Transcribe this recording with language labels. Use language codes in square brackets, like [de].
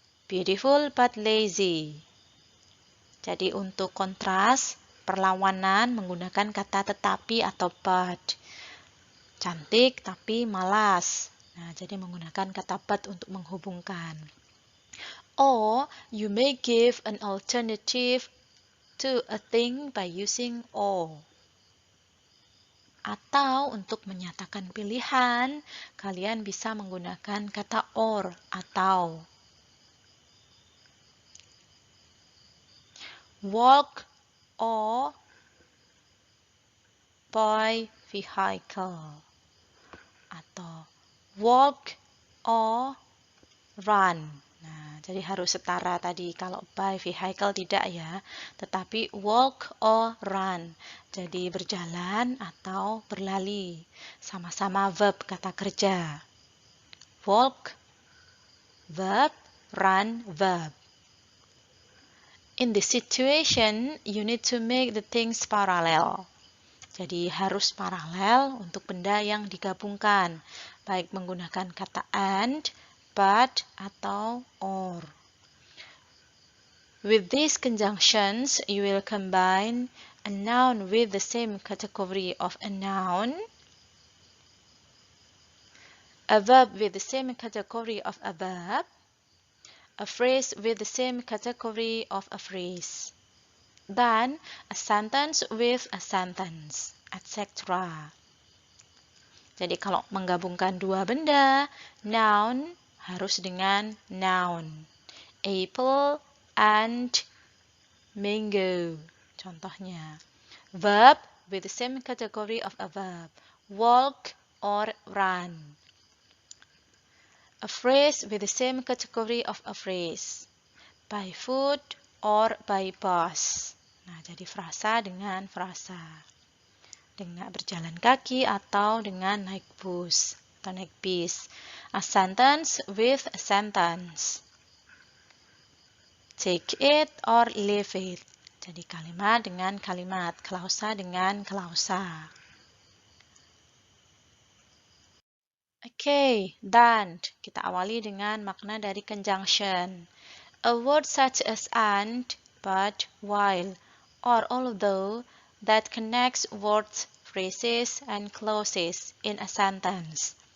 [en] Beautiful but lazy. [id] Jadi untuk kontras, perlawanan menggunakan kata tetapi atau but. Cantik tapi malas. Nah, jadi menggunakan kata but untuk menghubungkan. [en] Or, you may give an alternative to a thing by using or. [id] Atau untuk menyatakan pilihan, kalian bisa menggunakan kata or atau. [en] Walk or by vehicle. Atau walk or run. [id] Nah, jadi harus setara tadi. Kalau by vehicle tidak ya, tetapi [en] walk or run. [id] Jadi berjalan atau berlari. Sama-sama verb kata kerja. [en] Walk, verb, run, verb. In this situation, you need to make the things parallel. [id] Jadi harus paralel untuk benda yang digabungkan, baik menggunakan kata and, but, atau or. [en] With these conjunctions, you will combine a noun with the same category of a noun, a verb with the same category of a verb, a phrase with the same category of a phrase, then a sentence with a sentence, etc. [id] Jadi kalau menggabungkan dua benda, noun harus dengan noun. [en] Apple and mango. Contohnya. Verb with the same category of a verb. Walk or run. A phrase with the same category of a phrase. By foot or by bus. [id] Nah, jadi frasa dengan frasa. Dengan berjalan kaki atau dengan naik bus atau naik bis. [en] A sentence with a sentence. Take it or leave it. [id] Jadi kalimat dengan kalimat, klausa dengan klausa. Oke, dan kita awali dengan makna dari conjunction. [en] A word such as and, but, while, or although that connects words, phrases, and clauses in a sentence.